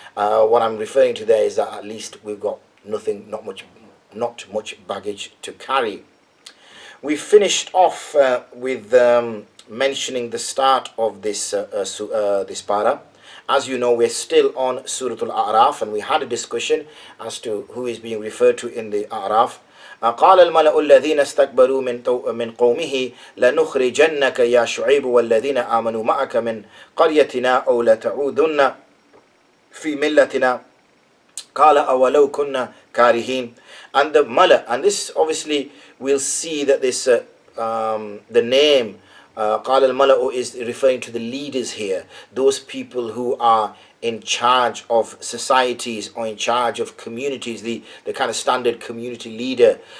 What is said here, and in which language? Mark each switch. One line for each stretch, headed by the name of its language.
English: What I'm referring to there is that at least we've got not much baggage to carry. We finished off with mentioning the start of this para. As you know, we're still on Surah Al-A'raf, and we had a discussion as to who is being referred to in the A'raf.
Arabic: قال الملأ الذين استكبروا من قومه لنخرجنك يا شعيب والذين آمنوا معك من قريتنا أو لتعودن في ملتنا قال أولو كنا كارهين.
English: And the Mala, and this obviously we'll see that this the name
Arabic: قال الملأ
English: is referring to the leaders here, those people who are in charge of societies or in charge of communities, the kind of standard community leader.